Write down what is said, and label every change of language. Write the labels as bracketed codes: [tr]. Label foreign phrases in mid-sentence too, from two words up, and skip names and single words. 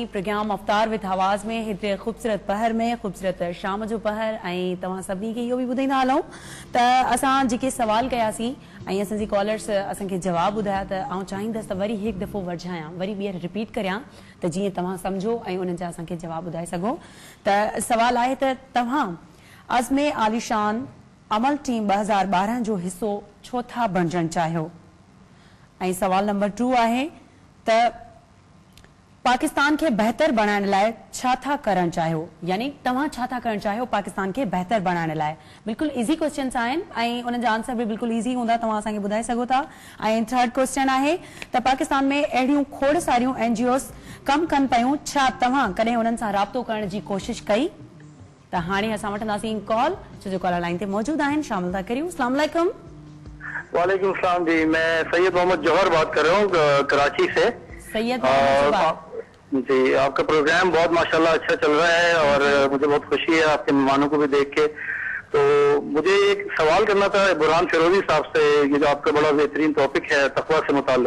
[sd] प्रोग्राम अफ्तार विद आवाज़ में हिते ख़ूबसूरत पहर में ख़ूबसूरत शाम जो पहर, ऐं तव्हां सभिनी खे इहो बि ॿुधाईंदा हलूं त असां जेके सवाल कयासीं ऐं असांजी कॉलर्स असांखे जवाब ॿुधाया, त आउं चाहींदसि त वरी हिकु दफ़ो वरझायां, वरी ॿीहर रिपीट करियां, त जीअं तव्हां सम्झो ऐं उन्हनि जा असांखे जवाब ॿुधाए सघो। त सवाल आहे त तव्हां अज़्मे आलिशान अमल टीम 2012 जो हिसो छो था बणजणु चाहियो? ऐं सवाल नंबर 2 आहे त पाकिस्तान के बेहतर बनाने लाए छा था करण चाहियो, यानी तव्हां छा था करण चाहियो पाकिस्तान के बेहतर बनाने लाए। बिल्कुल [en] easy questions [sd] आहिनि ऐं उन जा आंसर भी बिल्कुल इजी हूंदा, तव्हां असांखे ॿुधाए सघो था। ऐं [en] third question [sd] आहे त पाकिस्तान में अहिड़ियूं खोड़ सारियूं एनजीओस कम कनि पयूं, छा तव्हां कॾहिं उन्हनि सां राब्तो करण जी कोशिश कई? त हाणे असां वठंदासीं कॉल, छो कॉलर लाइन ते मौजूद आहिनि, शामिल था करियूं। [ar] السلام عليكم. وعليكم سلام जी, [ur] میں سید محمد جوہر بات کر رہا ہوں کراچی سے. सैयद جی، آپ کا پروگرام بہت ماشاءاللہ اچھا چل رہا ہے اور مجھے بہت خوشی ہے آپ کے مہمانوں کو بھی دیکھ کے. تو مجھے ایک سوال کرنا تھا برہان فیروزی صاحب سے، یہ جو آپ کا بڑا بہترین ٹاپک ہے تقویٰ سے متعلق.